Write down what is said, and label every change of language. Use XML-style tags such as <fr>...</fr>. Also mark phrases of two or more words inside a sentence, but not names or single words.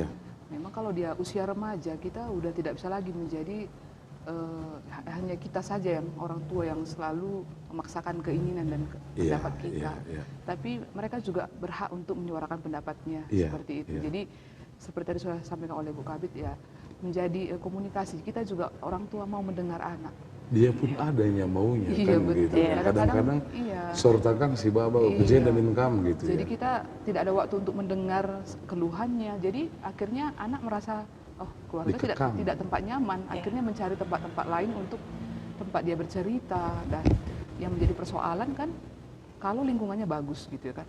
<id>Memang kalau dia usia remaja kita udah tidak bisa lagi menjadi hanya kita saja yang orang tua yang selalu memaksakan keinginan dan pendapat kita. Iya. Tapi mereka juga berhak untuk menyuarakan pendapatnya seperti itu. Jadi seperti tadi sudah sampaikan oleh Bu Kabit ya, menjadi komunikasi. Kita juga orang tua mau mendengar anak. Dia pun adanya maunya Iya, kan betul. gitu. Iya. Kadang-kadang sortakan si baba ujian dan income gitu. Jadi kita tidak ada waktu untuk mendengar keluhannya. Jadi akhirnya anak merasa keluarga tidak tempat nyaman. Akhirnya mencari tempat-tempat lain untuk tempat dia bercerita. Dan yang menjadi persoalan kan kalau lingkungannya bagus gitu ya kan.</id>